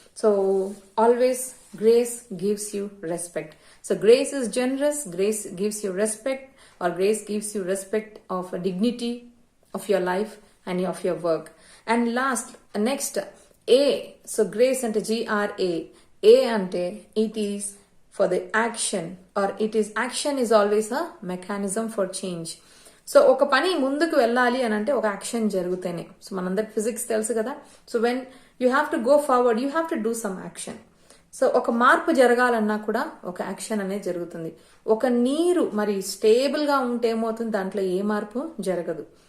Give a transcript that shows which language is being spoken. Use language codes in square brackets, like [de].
[en] So always grace gives you respect. So grace is generous, grace gives you respect, or grace gives you respect of dignity of your life and of your work. And next A. So grace ante GRA. A ante it is for the action, or action is always a mechanism for change. [te] So ఒక పని ముందుకు వెళ్ళాలి అని అంటే ఒక action జరుగుతేనే. So మనందరికి physics తెలుసు కదా. [en] So when you have to go forward, you have to do some action. So [te] ఒక మార్పు జరగాలన్నా కూడా ఒక యాక్షన్ అనేది జరుగుతుంది. ఒక నీరు మరి స్టేబుల్ గా ఉంటే ఏమవుతుంది, దాంట్లో ఏ మార్పు జరగదు.